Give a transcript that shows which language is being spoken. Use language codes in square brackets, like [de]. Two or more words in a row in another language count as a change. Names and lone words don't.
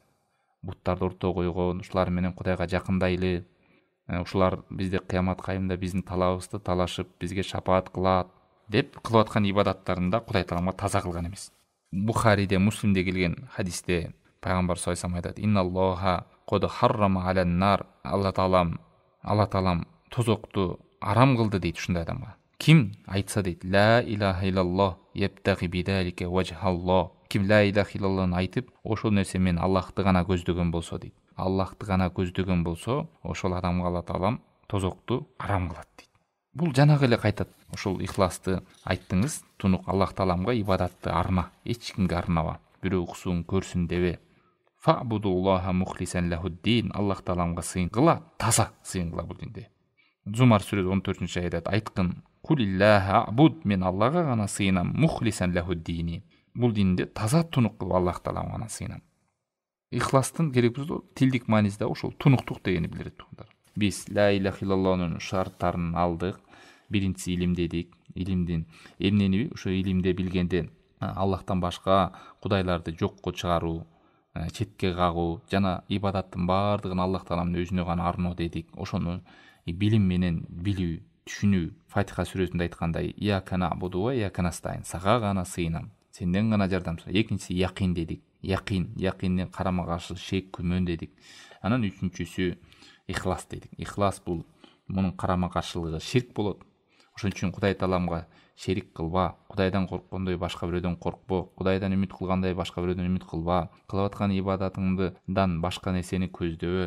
[ky] Буттарды ортого койгон, ушулар менен Кудайга жакындайлы, ушулар бизде кыямат кайымда биздин талабыбызды талашып, бизге шапаат кылат деп кылып аткан ибадаттарында Кудай Тааламга таза кылган эмес. Бухариде, Муслимде келген хадисте пайгамбар [ar] صلى الله عليه وسلم [ky] айтат: [ar] "إن الله قد حرم على النار." [ky] Алла Таалам тозокту арам кылды дейт ушундай адамга. Ким айтса дейт: [ar] "لا إله إلا الله يبتغي بذلك وجه الله." [ky] Ким [ar] لا إله إلا الله [ky] айтып, ошол нерсе мен Аллахты гана көздөгөн болсо дейт. Аллахты гана көздөгөн болсо, ошол адамга Алла Таалам тозокту арам кылат дейт. Бул жанагы эле кайтат. Ошол ихласты айттыңыз, тунук Аллах Тааламга ибадатты арна, эч кимге арнама. Бирөө уксун, көрсүн дебе. [ar] فاعبد الله مخلصا له الدين. [ky] Аллах Тааламга сыйын кыла, таза сыйын кыла бул динде. Зумар сүрөсү 14-аятта айткын: [ar] "قل الله أعبد", [ky] мен Аллага гана сыйынам, [ar] مخلصا له ديني. [ky] Бул динде таза тунук кылып Аллах Тааламга гана сыйынам. Ихластын керек бизде тилдик маанисинде ошол тунуктук дегени билдирет туугандар. Биз [ar] لا إله إلا الله [ky] шарттарын алдык, биринчиси илимдедик. Илимдин эмнени ошо илимде билгенде Аллахтан башка кудайларды жокко чыгаруу, четке кагуу жана ибадаттын баардыгын Аллах Тааламдын өзүнө гана арноо дедик. Ошону билим менен билүү, түшүнүү. Фатиха сүрөсүндө айткандай: [ar] "إياك نعبد وإياك نستعين", [ky] сага гана сыйынам, сенден гана жардам сурайм. Экинчиси якин дедик. Якинден карама каршы шек, күмөн дедик. Анан үчүнчүсү ихлас дедик. Ихлас бул мунун карама каршылыгы ширк болот. Ошон үчүн Кудай Тааламга шерик кылба, Кудайдан корккондой башка бирөөдөн коркпо, Кудайдан үмүт кылгандай башка бирөөдөн үмүт кылба, кылып аткан ибадатыңдан башка нерсени көздөбө.